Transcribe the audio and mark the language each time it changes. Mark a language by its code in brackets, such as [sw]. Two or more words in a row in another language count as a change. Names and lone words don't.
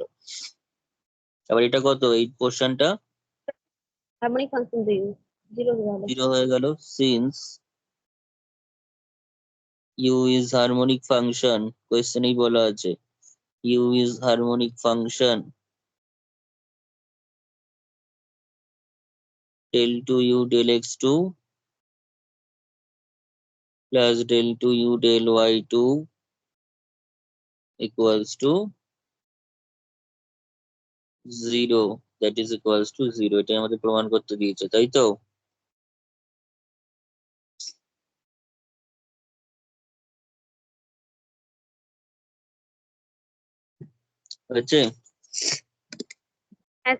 [bn] আবার এটা কত, এই পোর্শনটা [en] harmonic function [bn] দিয়ে জিরো হয়ে গেল। [en] 0 [bn] হয়ে গেল। [en] since u is harmonic function, [bn] কোয়েশ্চেনেই বলা আছে [en] u is harmonic function del to u del x2 plus del to u del y2 equals to 0, that is equals to 0। [bn] এটা আমাদের প্রমাণ করতে দিয়েছে, তাই তো? হয়েছে? হ্যাঁ।